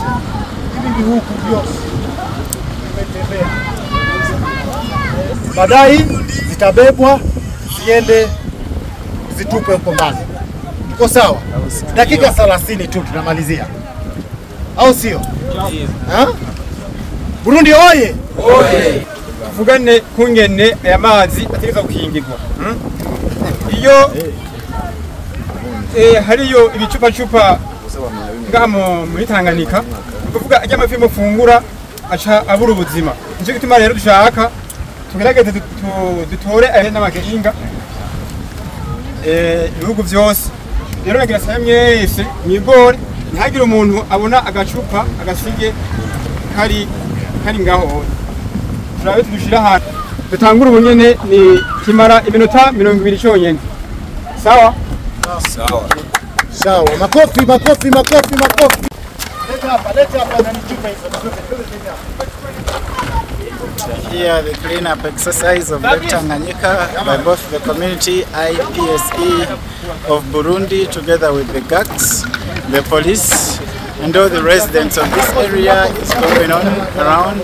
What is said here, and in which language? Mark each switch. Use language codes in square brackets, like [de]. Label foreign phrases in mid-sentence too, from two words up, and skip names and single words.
[sw] Hivi [rn] bihugu vyote [sw] tumetembea. Baadaye zitabebwa ziende zitupe huko mbali. Tuko sawa? Dakika 30 tu tunamalizia. Au sio? Burundi oye! Oye! [rn] Tuvugane kungene aya mazi ategeza gukingirwa. Iyo hariyo ibicupa ngamo muri Tanganyika, kuvuga ajya amafi mufungura aca abura ubuzima. Nico gituma rero dushaka tugerageze dutore aya n'amakinga ibihugu byose. Rero nagira saya mwese mwigore ntihagire umuntu abona agacupa agasige kari ngaho. Turabe tugushira hano. Dutangura ubunyene ni kimara iminota 20 cyonyene. [sw] Sawa? Sawa. Makofi. Leta hapa na nichupa hizo. [en] Here the cleanup exercise of Lake Tanganyika by both the community IPSE of Burundi together with the GACs, the police and all the residents of this area is going on around.